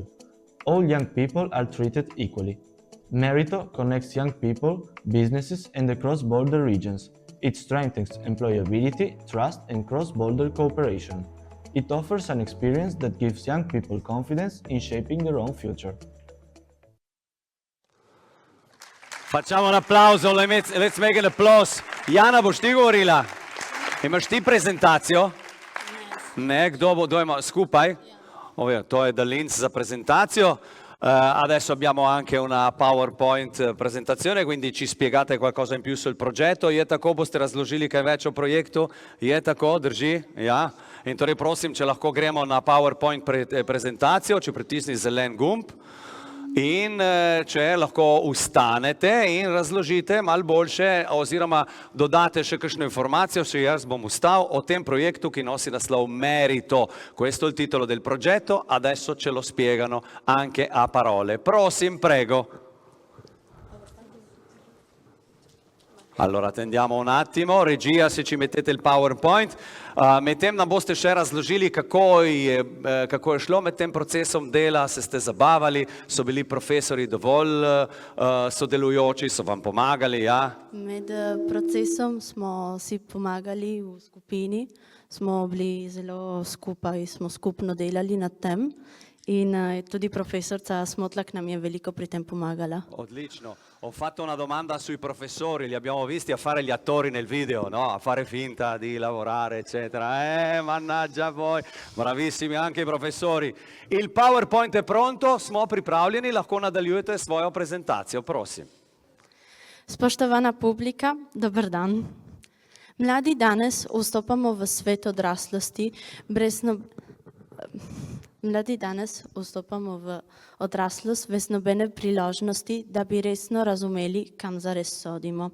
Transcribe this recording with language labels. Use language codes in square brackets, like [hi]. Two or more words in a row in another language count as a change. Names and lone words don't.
[en] All young people are treated equally. Merito connects young people, businesses, and the cross-border regions. It strengthens employability, trust, and cross-border cooperation. It offers an experience that gives young people confidence in shaping their own future. [it] Facciamo un applauso, [en] let's make an applause. [sl] Jana, boš ti govorila? Imaš ti prezentacijo? Ne, kdo ima skupaj? To je Dallinz za presentazione. [it] Adesso abbiamo anche una PowerPoint presentazione, quindi ci spiegate qualcosa in più sul progetto. [sl] Je tako, boste razložili kaj več o projektu? Je tako, drži? Ja. In torej prosim, če lahko gremo na PowerPoint prezentacijo, če pritisni zelen gumb. In če lahko ustanete in razložite malo boljše oziroma dodate še kakšno informacijo, se jaz bom ustal o tem projektu che nosi naslov Merito. [it] Questo è il titolo del progetto, adesso ce lo spiegano anche a parole. [sl] Prosim, prego. [it] Allora, attendiamo un attimo, regia, se ci mettete il PowerPoint. [sl] Medtem nam boste še razložili, kako je šlo med tem procesom dela, se ste zabavali, so bili profesori dovolj sodelujoči, so vam pomagali, ja? Med procesom smo si pomagali v skupini, smo bili zelo skupaj, smo skupno delali nad tem in tudi profesorica Smotlak nam je veliko pri tem pomagala. Odlično. [it] Ho fatto una domanda sui professori, li abbiamo visti a fare gli attori nel video, no? A fare finta di lavorare, eccetera. Mannaggia voi, bravissimi anche i professori. Il PowerPoint è pronto, [sl] smo pripravljeni, lahko nadaljujete svojo prezentacijo, prosim. Spoštovana publika, dober dan. Mladi danes vstopamo v svet odraslosti Mladi danes vstopamo v odraslost brez nobene priložnosti, da bi resno razumeli, kam zares sodimo.